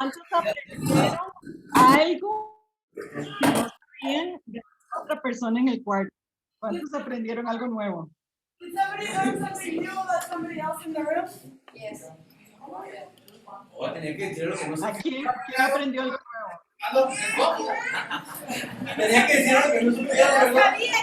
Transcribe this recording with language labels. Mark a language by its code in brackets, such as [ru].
[es] aprendieron algo que no sabían de otra persona en el cuarto. ¿Cuántos aprendieron algo nuevo? [en] Did somebody learn something new about somebody else in the room? Yes. [es] O tenía que decir lo que no ¿A sabía. quién aprendió algo nuevo? Tenía que decir algo que no supiera, ¿verdad?